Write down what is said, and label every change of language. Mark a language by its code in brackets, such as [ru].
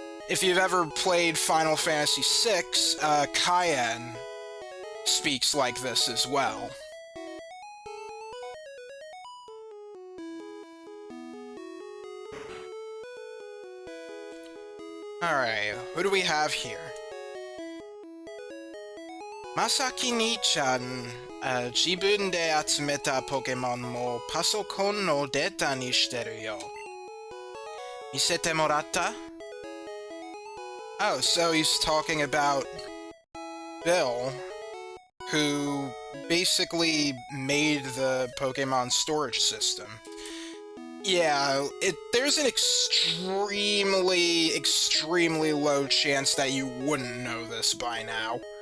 [en] If you've ever played Final Fantasy VI, Cayenne speaks like this as well. Alright, who do we have here? [ja] Masaki Ni-chan, 自分で集めたポケモンもパソコンのデータにしてるよ。見せてもらった? [en] Oh, so he's talking about Bill, who basically made the Pokemon storage system. Yeah, there's an extremely low chance that you wouldn't know this by now.